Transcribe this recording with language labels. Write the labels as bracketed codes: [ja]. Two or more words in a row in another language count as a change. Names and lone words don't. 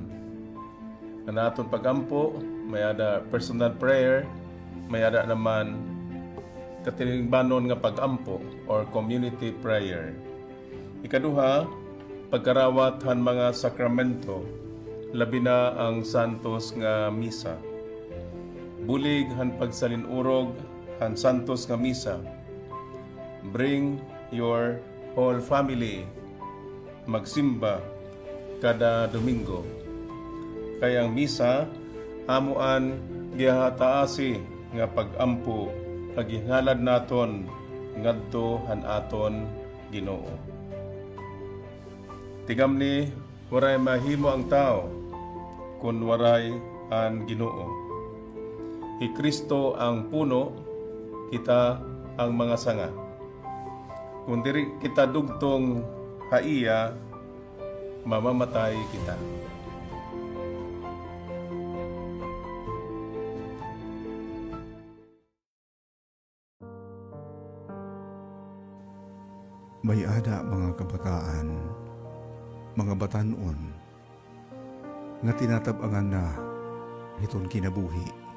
[war] Na aton pagampo, may ada [en] personal prayer, [war] may ada naman katilingbanon nga pagampo or [en] community prayer. [war] Ikaduha, pagkarawat han mga sakramento, labi na ang santos nga misa. Bulig han pagsalinurog han santos nga misa. [en] Bring your whole family [war] magsimba kada Domingo. Kaya ang misa amuan gihataasi nga pagampo paghingalad naton ngadto han aton Ginoo. Tigam ni waray mahimo ang tao kun waray ang Ginoo. Si Kristo ang puno, kita ang mga sanga. Kung diri kita dugtong haiya, mamamatay kita. May ada mga kabataan, mga batanon, nga tinatabangan na iton kinabuhi.